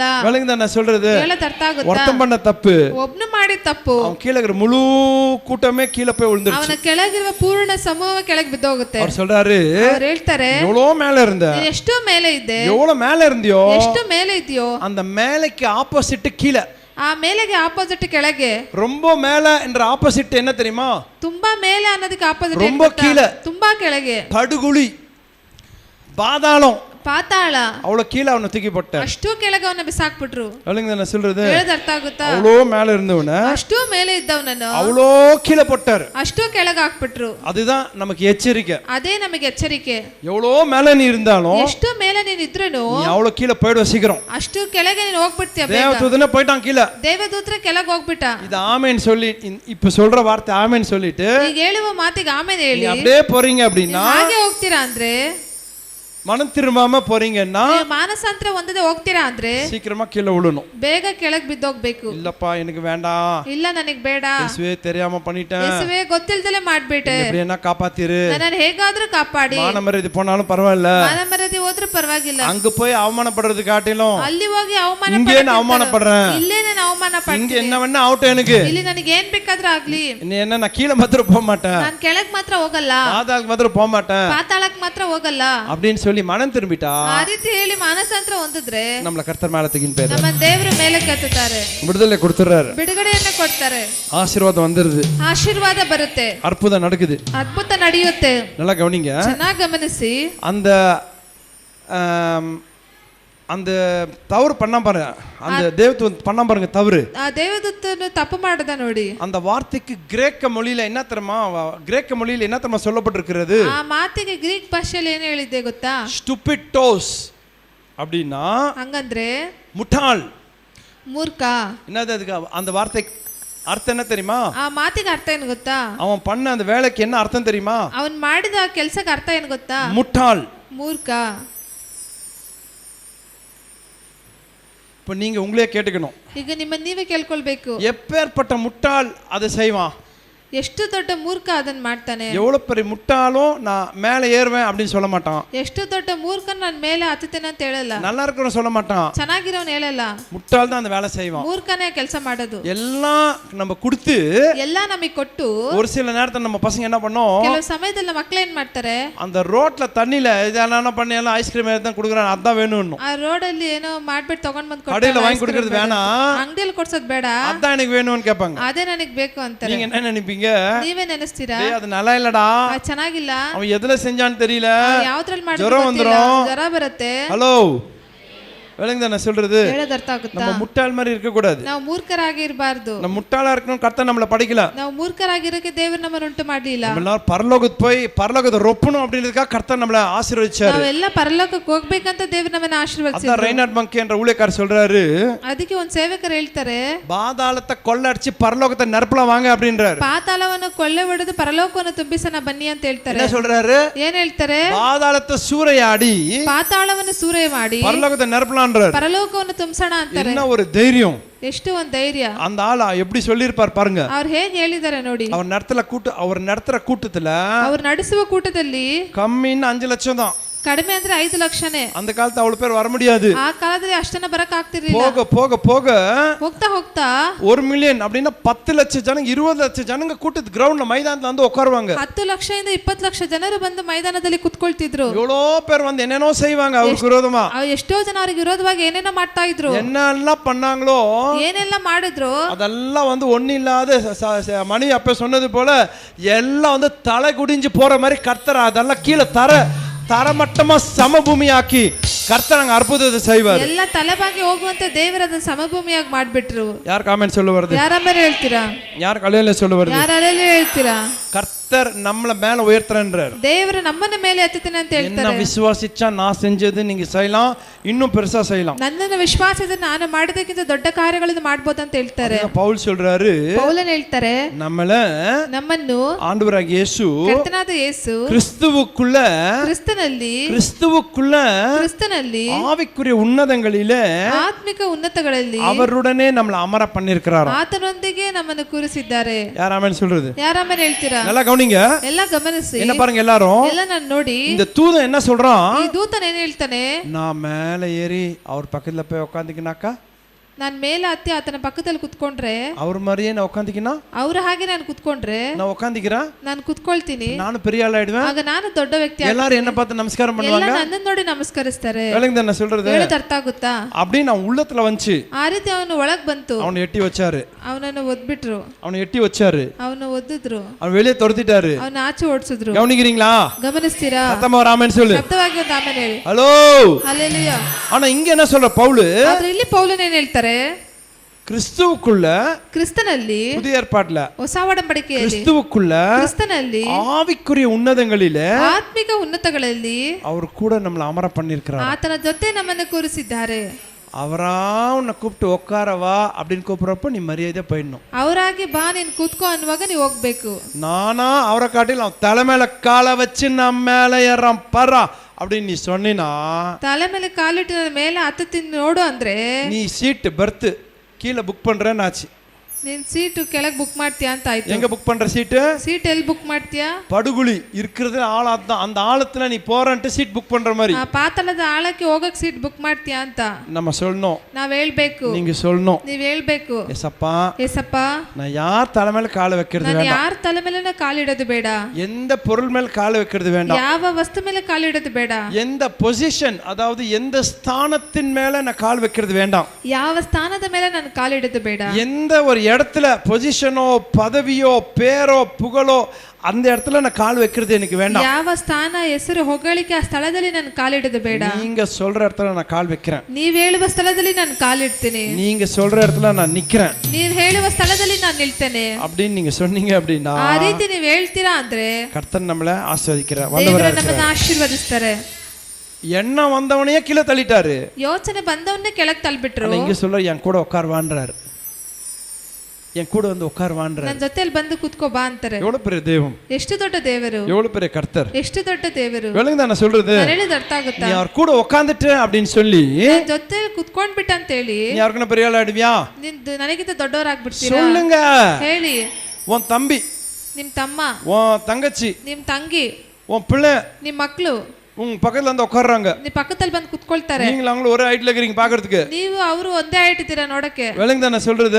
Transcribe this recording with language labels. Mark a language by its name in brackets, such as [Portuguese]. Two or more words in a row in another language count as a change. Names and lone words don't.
[Tamil] விளங்குதா நான் சொல்றது? [Kannada] ಹೇಳೋದ್ ಅರ್ಥ ಆಗುತ್ತಾ? [Tamil] ஒருத்தன் பண்ண தப்பு, [Kannada] ಒಬ್ನು ಮಾಡಿದ ತಪ್ಪು, [Tamil] அவன் கீழே இருக்கிற முழு கூட்டமே கீழே போய் விழுந்துருச்சு. [Kannada] ಅವನ ಕೆಳಗಿರುವ ಪೂರ್ಣ ಸಮೂಹ ಕೆಳಗೆ ಬಿದ್ದೋಗುತ್ತೆ. [Tamil] அவர் சொல்றாரு, [Kannada] ಅವ್ರು ಹೇಳ್ತಾರೆ, [Tamil] எவ்வளோ மேல இருந்த, [Kannada] ನೀನ್ ಎಷ್ಟು ಮೇಲೆ ಇದ್ದೆ, [Tamil] எவ்வளவு மேல இருந்தியோ, [Kannada] ಎಷ್ಟು ಮೇಲೆ ಇದೆಯೋ, [Tamil] அந்த மேலைக்கு ஆப்போசிட் கீழே, [Kannada] ಆ ಮೇಲೆಗೆ ಆಪೋಸಿಟ್ ಕೆಳಗೆ. [Tamil] ரொம்ப மேல என்ற ஆப்போசிட் என்ன தெரியுமா? [Kannada] ತುಂಬಾ ಮೇಲೆ ಅನ್ನೋದಕ್ಕೆ ಆಪೋಸಿಟ್ [Tamil] ரொம்ப கீழே, [Kannada] ತುಂಬಾ ಕೆಳಗೆ, [Tamil] படுகுழி, பாதாளம், [Kannada] ಪಾತಾಳ, [Tamil] அவ்வளவு கீழே அவனை தூக்கி போட்டார். [Kannada] ಅಷ್ಟು ಕೆಳಗೆ ಅವನ್ನ ಬಿಸಾಕ್ಬಿಟ್ರು. [Tamil] விளங்குதா நான் சொல்றது? [Kannada] ಹೇಳೋದ್ ಅರ್ಥ ಆಗುತ್ತಾ? [Tamil] அவ்வளோ மேல இருந்தவன [Kannada] ಅಷ್ಟು ಮೇಲೆ ಇದ್ದವನನ್ನು [Tamil] அவ்வளோ கீழே போட்டார். [Kannada] ಅಷ್ಟು ಕೆಳಗೆ ಹಾಕ್ಬಿಟ್ರು. [Tamil] அதுதான் நமக்கு எச்சரிக்கை. [Kannada] ಅದೇ ನಮಗೆ ಎಚ್ಚರಿಕೆ. [Tamil] எவ்வளோ மேல நீ இருந்தாலும் [Kannada] ಎಷ್ಟು ಮೇಲೆ ನೀನ್ ಇದ್ರೂನು [Tamil] நீ அவ்வளோ கீழே போயிடுவ சீக்கிரம். [Kannada] ಅಷ್ಟು ಕೆಳಗೆ ನೀನ್ ಹೋಗ್ಬಿಡ್ತೀಯ ಬೇಗ. [Tamil] தேவதூதனே போயிட்டான் கீழே. [Kannada] ದೇವದೂತರ ಕೆಳಗೆ ಹೋಗ್ಬಿಟ್ಟ. [Tamil] இது ஆமென் சொல்லி இப்ப சொல்ற வார்த்தை ஆமென் சொல்லிட்டு [Kannada] ಈಗ ಹೇಳುವ ಮಾತಿಗೆ ಆಮೇಲೆ ಹೇಳಿ [Tamil] நீ அப்படியே போறீங்க அப்படின்னா, [Kannada] ಹಾಗೆ ಹೋಗ್ತೀರಾ ಅಂದ್ರೆ, [Tamil] மனம் திரும்பாம போறீங்கன்னா [Kannada] ನೀವು ಮಾನಸಾಂತರ ಹೊಂದದೆ ಹೋಗ್ತೀರಾ ಅಂದ್ರೆ [Tamil] சீக்கிரமா கீழே விழணும். [Kannada] ಬೇಗ ಕೆಳಗೆ ಬಿದ್ದೋಗ್ಬೇಕು. [Tamil] இல்லப்பா எனக்கு வேண்டாம், [Kannada] ಇಲ್ಲ ನನಗ್ ಬೇಡ, [Tamil] இயேசுவே தெரியாம பண்ணிட்டேன், [Kannada] ಯೇಸುವೆ ಗೊತ್ತಿಲ್ದಲೆ ಮಾಡ್ಬಿಟ್ಟೆ, [Tamil] எப்படி என்ன காப்பாத்திரு, [Kannada] ನನ್ನನ್ನು ಹೇಗಾದ್ರೂ ಕಾಪಾಡಿ, [Tamil] மானமரியாதை போனாலும் பரவாயில்ல, [Kannada] ಮಾನ ಮರ್ಯಾದೆ ಹೋದ್ರೂ ಪರವಾಗಿಲ್ಲ, [Tamil] அங்க போய் அவமானப்படுறது காட்டிலும் [Kannada] ಅಲ್ಲಿ ಹೋಗಿ ಅವಮಾನ [Tamil] இங்கே நான் அவமானப்படுறேன், [Kannada] ಇಲ್ಲೇ ನಾನು ಅವಮಾನ [Tamil] இங்க [Kannada] ಪಡ್ತೀನಿ, [Tamil] என்ன வேணா ஆகட்டும், எனக்கு [Kannada] ಇಲ್ಲಿ ನನಗೆ ಏನ್ ಬೇಕಾದ್ರೂ ಆಗ್ಲಿ, [Tamil] என்ன நான் கீழே மாத்திரம் போக மாட்டேன், [Kannada] ನಾನ್ ಕೆಳಗ್ ಮಾತ್ರ ಹೋಗಲ್ಲ, [Tamil] பாதாளுக்கு மாத்திரம் போக மாட்டேன் [Kannada] ಪಾತಾಳಕ್ ಮಾತ್ರ ಹೋಗಲ್ಲ [Tamil] அப்படின்னு சொல்லி மனம் திரும்பிட்டா [Kannada] ಆ ರೀತಿ ಹೇಳಿ ಮಾನಸಾಂತರ ಹೊಂದಿದ್ರೆ [Tamil] நம்மள கர்த்தர் மேல தூக்கின்னு போயிடுறாரு, [Kannada] ನಮ್ಮ ದೇವರು ಮೇಲೆ ಕೆತ್ತುತ್ತಾರೆ, [Tamil] விடுதலை கொடுத்துறாரு, [Kannada] ಬಿಡುಗಡೆಯನ್ನ ಕೊಡ್ತಾರೆ, [Tamil] ஆசீர்வாதம் வந்துருது, [Kannada] ಆಶೀರ್ವಾದ ಬರುತ್ತೆ, [Tamil] அற்புதம் நடக்குது. [Kannada] ಅದ್ಭುತ ನಡೆಯುತ್ತೆ. [Tamil] நல்லா கவனிங்க, [Kannada] ಚೆನ್ನಾಗಿ ಗಮನಿಸಿ. [Tamil] அந்த அந்த தவறு பண்ண பாருங்க, அந்த தேவதூதன் பண்ண பாருங்க தவறு, [Kannada] ಆ ದೇವದೂತನು ತಪ್ಪು ಮಾಡದ ನೋಡಿ. [Tamil] அந்த வார்த்தைக்கு கிரேக்க மொழியில என்ன தெரியுமா, கிரேக்க மொழியில என்ன தெரியுமா சொல்லப்பட்டிருக்கிறது, [Kannada] ಆ ಮಾತಿಗೆ ಗ್ರೀಕ್ ಭಾಷೆಯಲ್ಲಿ ಏನು ಹೇಳಿದೆ ಗೊತ್ತಾ? [Tamil] ஸ்டூபிட்டோஸ் அப்படின்னா [Kannada] ಹಂಗಂದ್ರೆ [Tamil] முட்டாள். [Kannada] ಮೂರ್ಖ. [Tamil] என்னது அதுக்கு அந்த வார்த்தை அர்த்தம் என்ன தெரியுமா? [Kannada] ಆ ಮಾತಿಗೆ ಅರ್ಥ ಏನು ಗೊತ್ತಾ? [Tamil] அவன் பண்ண அந்த வேலைக்கு என்ன அர்த்தம் தெரியுமா? [Kannada] ಅವನ್ ಮಾಡಿದ ಕೆಲಸಕ್ಕೆ ಅರ್ಥ ಏನು ಗೊತ್ತಾ? [Tamil] முட்டாள். [Kannada] ಮೂರ್ಖ. [Tamil] இப்போ நீங்க உங்களே கேட்டுக்கணும், [Kannada] ಈಗ ನಿಮ್ಮ ನೀವೇ ಕೇಳ್ಕೊಳ್ಬೇಕು, [Tamil] எப்பேற்பட்ட முட்டாள் அதை செய்வான், [Kannada] ಎಷ್ಟು ದೊಡ್ಡ ಮೂರ್ಖ ಅದನ್ನ ಮಾಡ್ತಾನೆ. [Tamil] எவ்வளவு பெரிய முட்டாளும் நான் மேலே ஏறுவேன் அப்படின்னு சொல்ல மாட்டான், [Kannada] ಎಷ್ಟು ದೊಡ್ಡ ಮೂರ್ಖ ನಾನು ಮೇಲೆ ಹತ್ತುತ್ತೇನೆ ಅಂತ ಹೇಳಲ್ಲ, [Tamil] நல்லா இருக்கிறவன் சொல்ல மாட்டான், [Kannada] ಚೆನ್ನಾಗಿರೋನ್ ಹೇಳಲ್ಲ, [Tamil] முட்டாள் தான் அந்த வேலை செய்வான். [Kannada] ಮೂರ್ಖನೇ ಕೆಲಸ ಮಾಡೋದು. [Tamil] எல்லாம் நம்ம கொடுத்து [Kannada] ಎಲ್ಲ ನಮಗೆ ಕೊಟ್ಟು [Tamil] ஒரு சில நேரத்துல நம்ம பசங்க என்ன பண்ணோம், [Kannada] ಕೆಲವು ಸಮಯದಲ್ಲಿ ಮಕ್ಕಳು ಏನ್ ಮಾಡ್ತಾರೆ, [Tamil] அந்த ரோட்ல தண்ணியில இதெல்லாம் பண்ணி எல்லாம் ஐஸ்கிரீம் தான் கொடுக்குறான், அதான் வேணும், [Kannada] ಆ ರೋಡಲ್ಲಿ ಏನೋ ಮಾಡ್ಬಿಟ್ಟು ತಗೊಂಡ್ ಬಂದ್ [Tamil] கடையில வாங்கி கொடுக்கறது வேணாம், [Kannada] ಅಂಗಡಿಯಲ್ಲಿ ಕೊಡ್ಸೋದ್ ಬೇಡ, [Tamil] அதான் எனக்கு வேணும்னு கேட்பாங்க. [Kannada] ಅದೇ ನನಗ್ ಬೇಕು ಅಂತಾರೆ. [Tamil] நீங்க என்ன நினைப்பீங்க? [Kannada] ನೀವೇ ನೆನೆಸ್ತೀರಾ [Tamil] அது நல்லா இல்லடா, [Kannada] ಅದು ಚೆನ್ನಾಗಿಲ್ಲ, [Tamil] அவன் எதுல செஞ்சான்னு தெரியல, [Kannada] ಯಾವ್ದ್ರಲ್ಲಿ [Tamil] ஜுரம் [Kannada] ಮಾಡಿದ್ರು [Tamil] வந்துரும், [Kannada] ಜ್ವರ ಬರುತ್ತೆ. [Tamil] ஹலோ விளங்குதா நான் சொல்றது? [Kannada] ಹೇಳೋದ್ ಅರ್ಥ ಆಗುತ್ತಾ? [Tamil] நம்ம முட்டாள் மாதிரி இருக்க கூடாது, [Kannada] ನಾವು ಮೂರ್ಖರಾಗಿ ಇರಬಾರ್ದು. [Tamil] நம்ம முட்டாளா இருக்கணும், கர்த்தர் நம்மள படிக்கல, [Kannada] ನಾವು ಮೂರ್ಖರಾಗಿರೋಕೆ ದೇವರು ನಮ್ಮನ್ನು ಉಂಟು ಮಾಡಲಿಲ್ಲ. [Tamil] நம்ம எல்லாரும் பரலோகத்துக்கு போய் பரலோகத்தை ரொப்பணும் அப்படின்றதுக்காக கர்த்தர் நம்மள ஆசீர்வதிச்சாரு. [Kannada] ನಾವೆಲ್ಲ ಪರಲೋಕಕ್ಕೆ ಹೋಗ್ಬೇಕಂತ ದೇವರು ನಮ್ಮನ್ನ ಆಶೀರ್ವದಿಸಿದ್ರು. [Tamil] அதான் ரைனார்ட் பங்க் என்ற ஊழியக்காரர் சொல்றாரு, [Kannada] ಅದಕ್ಕೆ ಒಂದು ಸೇವಕರು ಹೇಳ್ತಾರೆ, [Tamil] பாதாளத்தை கொள்ளடிச்சு பரலோகத்தை நெருப்பலாம் வாங்க அப்படின்றாரு. [Kannada] ಪಾತಾಳವನ್ನು ಕೊಳ್ಳೆ ಹೊಡೆದು ಪರಲೋಕವನ್ನು ತುಂಬಿಸನ ಬನ್ನಿ ಅಂತ ಹೇಳ್ತಾರೆ. [Tamil] என்ன சொல்றாரு? [Kannada] ಏನ್ ಹೇಳ್ತಾರೆ? [Tamil] பாதாளத்தை சூறையாடி [Kannada] ಪಾತಾಳವನ್ನು ಸೂರೆ ಮಾಡಿ [Tamil] பரலோகத்தை நெருப்பலான்றாரு. [Kannada] ಪರಲೋಕವನ್ನು ತುಂಬಿಸೋಣ ಅಂತಾರೆ. [Tamil] என்ன ஒரு தைரியம்! [Kannada] ಎಷ್ಟು ಒಂದು ಧೈರ್ಯ! [Tamil] அந்த ஆள் எப்படி சொல்லியிருப்பார் பாருங்க. [Kannada] ಅವ್ರು ಹೇಗೆ ಹೇಳಿದ್ದಾರೆ ನೋಡಿ. [Tamil] அவர் நடத்துற கூட்டத்துல [Kannada] ಅವ್ರು ನಡೆಸುವ ಕೂಟದಲ್ಲಿ [Tamil] கம்மின்னு 5 லட்சம் தான், [Kannada] ಕಡಿಮೆ ಅಂದ್ರೆ 5 ಲಕ್ಷನೇ. [Tamil] அந்த காலத்துல அவ்வளவு பேர் வர முடியாது. [Kannada] ಆ ಕಾಲದಲ್ಲಿ ಅಷ್ಟನ್ನ ಬರಕ್ ಆಗ್ತಿರ್ಲಿಲ್ಲ. [Tamil] போக போக போக [Kannada] ಹೋಗ್ತಾ ಹೋಗ್ತಾ [Tamil] 1 மில்லியன் அப்படின்னா 10 லட்சம் ஜனங்க 20 லட்சம் ஜனங்க கூட்டத்து கிரவுண்ட்ல மைதானத்துல வந்து உட்காருவாங்க. [Kannada] 10 ಲಕ್ಷದಿಂದ 20 ಲಕ್ಷ ಜನರು ಬಂದು ಮೈದಾನದಲ್ಲಿ ಕುತ್ಕೊಳ್ತಿದ್ರು. [Tamil] எவ்வளோ பேர் வந்து என்னென்னோ செய்வாங்க அவருக்கு விரோதமா. [Kannada] ಎಷ್ಟೋ ಜನ ಅವರಿಗೆ ವಿರೋಧವಾಗಿ ಏನೇನೋ ಮಾಡ್ತಾ ಇದ್ರು. [Tamil] என்னெல்லாம் பண்ணாங்களோ [Kannada] ಏನೆಲ್ಲ ಮಾಡಿದ್ರು [Tamil] அதெல்லாம் வந்து ஒண்ணு இல்லாத மணி அப்ப சொன்னது போல எல்லாம் வந்து தலை குடிஞ்சு போற மாதிரி கர்த்தர் அதெல்லாம் கீழே தரமட்டமா சமபூமியாக்கி கர்த்தர் அங்க அற்புதத்தை செய்வார். [Kannada] ಎಲ್ಲ ತಲೆಬಾಗಿ ಹೋಗುವಂತೆ ದೇವರು ಅದನ್ನ ಸಮಭೂಮಿಯಾಗಿ ಮಾಡ್ಬಿಟ್ರು. [Tamil] யார் காமெண்ட் சொல்ல வருது? [Kannada] ಯಾರ ಮೇಲೆ ಹೇಳ್ತೀರಾ? [Tamil] யார் கலையில சொல்ல வருது? [Kannada] ಯಾರ ಅಲೆಯಲ್ಲಿ ಹೇಳ್ತೀರಾ? [Tamil] கர்த்தர் நம்மள மேல உயர்த்துறன்றார். [Kannada] ದೇವರು ನಮ್ಮನ್ನ ಮೇಲೆ ಎತ್ತುತ್ತಾನೆ ಅಂತ ಹೇಳ್ತಾರೆ. [Tamil] என்ன விசுவாசிச்சா நான் செஞ்சது நீங்க செய்யலாம், இன்னும் பெருசா செய்யலாம். [Kannada] ನನ್ನನ್ನು ವಿಶ್ವಾಸದಿಂದ ನಾನು ಮಾಡಿದಕ್ಕಿಂತ ದೊಡ್ಡ ಕಾರ್ಯಗಳನ್ನು ಮಾಡಬಹುದು ಅಂತ ಹೇಳ್ತಾರೆ. [Tamil] பவுல் சொல்றாரு, [Kannada] ಪೌಲನ್ ಹೇಳ್ತಾರೆ, ನಮ್ಮನ್ನು [Tamil] ஆண்டவராகிய இயேசு [Kannada] ಕರ್ತನಾದ ಯೇಸು [Tamil] கிறிஸ்துவுக்குள்ள ஆவிக்குரிய உன்னதங்களிலே [Kannada] ಆತ್ಮಿಕ ಉನ್ನತಗಳಲ್ಲಿ [Tamil] அவருடனே நம்மள அமர பண்ணிருக்கிறார். [Kannada] ಆತನೊಂದಿಗೆ ನಮ್ಮನ್ನು ಕೂರಿಸಿದ್ದಾರೆ. [Tamil] யார் ஆமென் சொல்றது? [Kannada] ಯಾರ ಆಮೆನ್ ಹೇಳ್ತೀರಾ? [Tamil] நல்லா கவனிங்க, [Kannada] ಎಲ್ಲ ಗಮನಿಸಿ. [Tamil] என்ன பாருங்க எல்லாரும், [Kannada] ಎಲ್ಲ ನಾನು ನೋಡಿ. [Tamil] இந்த தூதன் என்ன சொல்றான்? [Kannada] ಈ ದೂತನ ಏನು ಹೇಳ್ತಾನೆ? [Tamil] நான் மேலே ஏறி அவர் பக்கத்துல போய் உட்கார்ந்திக்கினாக்கா, [Kannada] ನಾನು ಮೇಲೆ ಹತ್ತಿ ಆತನ ಪಕ್ಕದಲ್ಲಿ ಕುತ್ಕೊಂಡ್ರೆ, [Tamil] அவர் மாதிரியே நான் உட்கார்ந்திக்கினா, [Kannada] ಅವ್ರ ಹಾಗೆ ನಾನು ಕುತ್ಕೊಂಡ್ರೆ, [Tamil] நான் உட்கார்ந்திக்கிறேன், [Kannada] ನಾನು ಕುತ್ಕೊಳ್ತೀನಿ, [Tamil] ನಾನು பெரிய ஆள் ஆயிடுவேன், [Kannada] ಆಗ ನಾನು ದೊಡ್ಡ ವ್ಯಕ್ತಿ ಆಗ್ತೀನಿ. [Tamil] எல்லாரும் என்ன பார்த்து நமஸ்காரம் பண்ணுவாங்க, [Kannada] ಎಲ್ಲ ನನ್ನನ್ನು ನೋಡಿ ನಮಸ್ಕರಿಸ್ತಾರೆ. [Tamil] விளங்குதா நான் சொல்றது? [Kannada] ಹೇಳೋದು ಅರ್ಥ ಆಗುತ್ತಾ? [Tamil] அப்படி நான் உள்ளத்துல வந்துச்சு. [Kannada] ಆ ರೀತಿ ಅವನು ಒಳಗ್ ಬಂತು. [Tamil] அவனை எட்டி வச்சாரு, [Kannada] ಅವನನ್ನು ಒದ್ಬಿಟ್ರು, [Tamil] அவனை எட்டி வச்சாரு, [Kannada] ಅವನು ಒದ್ದಿದ್ರು, [Tamil] அவன் வெளியே துரத்திட்டாரு. [Kannada] ಅವನ ಆಚೆ ಓಡಿಸಿದ್ರು. [Tamil] கவனிக்கிறீங்களா? [Kannada] ಗಮನಿಸ್ತೀರಾ? [Tamil] சத்தமா ஒரு ஆமென் சொல்லு. [Kannada] ಶಬ್ದವಾಗಿ ಒಂದು ಆಮೆನ್ ಹೇಳಿ. [Tamil] ஹலோ, [Kannada] ಹಲ್ಲೆಲೂಯಾ. [Tamil] ஆனா இங்க என்ன சொல்ற பவுல்? [Kannada] ಆದ್ರೆ ಇಲ್ಲಿ ಪೌಲನ್ ಏನ್ ಹೇಳ್ತಾರೆ? [Tamil] கிறிஸ்துவுக்குள்ள, [Kannada] ಕ್ರಿಸ್ತನಲ್ಲಿ, [Tamil] புதிய ஏற்பாட்டுல [Kannada] ಹೊಸ ಒಡಂಬಡಿಕೆಯಲ್ಲಿ, [Tamil] கிறிஸ்துவுக்குள்ள [Kannada] ಕ್ರಿಸ್ತನಲ್ಲಿ [Tamil] ஆவிக்குரிய உன்னதங்களிலே [Kannada] ಆತ್ಮಿಕ ಉನ್ನತಗಳಲ್ಲಿ [Tamil] அவர் கூட நம்மள அமர பண்ணிருக்கிறார். [Kannada] ಆತನ ಜೊತೆ ನಮ್ಮನ್ನು ಕೂರಿಸಿದ್ದಾರೆ. [Tamil] அவரா உன்னை கூப்பிட்டு உட்காரவா அப்படின்னு கூப்பிடுறப்ப நீ மரியாதை போயிடணும். [Kannada] ಅವರಾಗಿ ಬಾ ನೀನ್ ಕೂತ್ಕೋ ಅನ್ನುವಾಗ ನೀವು ಹೋಗ್ಬೇಕು. [Tamil] நானா அவரை காட்டில தலை மேல காலை வச்சு நம்ம மேல ஏறான் பர்றா அப்படின்னு நீ சொன்னா, [Kannada] ತಲೆ ಮೇಲೆ ಕಾಲಿಟ್ಟು ಮೇಲೆ ಹತ್ತಿ ನೋಡು ಅಂದ್ರೆ [Tamil] நீ [English] seat berth [Tamil] கீழே புக் பண்றேன்னு ஆச்சு. [Kannada] ನೀನ್ ಸೀಟು ಕೆಳಗೆ ಬುಕ್ ಮಾಡ್ತೀಯಾ ಅಂತ ಆಯ್ತು. [Tamil] எங்க புக் பண்ற சீட்டு? [Kannada] ಸೀಟ್ ಎಲ್ಲಿ ಬುಕ್ ಮಾಡ್ತೀಯಾ? [Tamil] படுகுழி இருக்கிறது ஆழத்தான், அந்த ஆழத்துல நீ போறன்ட்டு [English] seat book [Tamil] பண்ற மாதிரி. [Kannada] ಪಾತಾಳದ ಆಳಕ್ಕೆ ಹೋಗಕ್ [English] seat book [Kannada] ಮಾಡ್ತೀಯಾ ಅಂತ [Tamil] நம்ம சொல்லணும், [Kannada] ನಾವ್ ಹೇಳ್ಬೇಕು, [Tamil] நீங்க சொல்லணும். [Kannada] ನೀವ್ ಹೇಳ್ಬೇಕು, [Tamil] ஏசப்பா, [Kannada] ಏಸಪ್ಪ, [Tamil] நான் யார் தலை மேல காலை வைக்கிறது [Kannada] ನಾನು [Tamil] வேண்டாம், [Kannada] ಯಾರ ತಲೆ ಮೇಲೆ ಕಾಲಿಡೋದು ಬೇಡ, [Tamil] எந்த பொருள் மேல காலை வைக்கிறது வேண்டாம், [Kannada] ಯಾವ ವಸ್ತು ಮೇಲೆ ಕಾಲಿಡೋದು ಬೇಡ, [Tamil] எந்த பொசிஷன் அதாவது எந்த ஸ்தானத்தின் மேல நான் கால் வைக்கிறது வேண்டாம், [Kannada] ಯಾವ ಸ್ಥಾನದ ಮೇಲೆ ನಾನು ಕಾಲಿಡೋದು ಬೇಡ, [Tamil] எந்த ஒரு இடத்துல பொசிஷனோ பதவியோ பேரோ புகழோ அந்த இடத்துல நான் கால் வைக்கிறது எனக்கு வேண்டாம், [Kannada] ಯಾವ ಸ್ಥಾನ ಹೆಸರು ಹೊಗಳಿಕೆ ಆ ಸ್ಥಳದಲ್ಲಿ ನಾನು ಕಾಲಿಡೋದು ಬೇಡ, [Tamil] நீங்க சொல்ற இடத்துல நான் கால் வைக்கிறேன், [Kannada] ನೀವ್ ಹೇಳುವ ಸ್ಥಳದಲ್ಲಿ ನಾನು ಕಾಲಿಡ್ತೀನಿ, [Tamil] நீங்க சொல்ற இடத்துல நான் நிக்கிறேன், [Kannada] ನೀವ್ ಹೇಳುವ ಸ್ಥಳದಲ್ಲಿ ನಾನು ನಿಲ್ತೇನೆ [Tamil] அப்படின்னு நீங்க சொன்னீங்க அப்படின்னா [Kannada] ಆ ರೀತಿ ನೀವ್ ಹೇಳ್ತೀರಾ ಅಂದ್ರೆ [Tamil] கர்த்தர் நம்மள ஆசீர்வதிக்கிறார், [Kannada] ದೇವರು [Tamil] வல்லவராக [Kannada] ನಮ್ಮನ್ನ ಆಶೀರ್ವದಿಸ್ತಾರೆ. [Tamil] எண்ணம் வந்தவனையே கீழே தள்ளிட்டாரு, [Kannada] ಯೋಚನೆ ಬಂದವನ್ನೇ ಕೆಳಗೆ ತಳ್ಳಿಬಿಟ್ರು. [Tamil] இங்க சொல்ற என் கூட உட்கார்வான்றாரு, என் கூட வந்து உட்கார்வான்றாரு, [Kannada] ನನ್ನ ಜೊತೆಯಲ್ಲಿ ಬಂದು ಕೂತ್ಕೋ ಬಾ ಅಂತಾರೆ. [Tamil] எவ்வளவு பெரிய தெய்வம், [Kannada] ಎಷ್ಟು ದೊಡ್ಡ ದೇವರು, [Tamil] எவ்வளவு பெரிய கர்த்தர், [Kannada] ಎಷ್ಟು ದೊಡ್ಡ ದೇವರು. [Tamil] விளங்குதா நான் சொல்றது? [Kannada] ನಾನು ಹೇಳಿದ ಅರ್ಥ ಆಗುತ್ತಾ? [Tamil] நீ அவர் கூட உட்கார்ந்துட்டு அப்படின்னு சொல்லி [Kannada] ನನ್ನ ಜೊತೆ ಕುತ್ಕೊಂಡ್ಬಿಟ್ಟ ಅಂತ ಹೇಳಿ [Tamil] நீ யாருக்குன்னா பெரிய ஆள் ஆயிடுவியா? [Kannada] ನನಗಿಂತ ದೊಡ್ಡವರಾಗ್ಬಿಡ್ತೀರಾ? [Tamil] சொல்லுங்க. [Kannada] ಹೇಳಿ. [Tamil] உன் தம்பி, [Kannada] ನಿಮ್ ತಮ್ಮ, [Tamil] உன் தங்கச்சி, [Kannada] ನಿಮ್ ತಂಗಿ, [Tamil] உன் பிள்ளை [Kannada] ನಿಮ್ ಮಕ್ಕಳು [Tamil] உங்க பக்கத்துல வந்து உட்கார்றாங்க, [Kannada] ನಿಮ್ ಪಕ್ಕದಲ್ಲಿ ಬಂದು ಕುತ್ಕೊಳ್ತಾರೆ. [Tamil] நீங்களும் அவங்களும் ஒரே ஹைட்ல இருக்கீங்க பாக்குறதுக்கு, [Kannada] ನೀವು ಅವರು ಒಂದೇ ಹೈಟ್ ಇದ್ದೀರಾ ನೋಡಕ್ಕೆ. [Tamil] விளங்குதா நான் சொல்றது?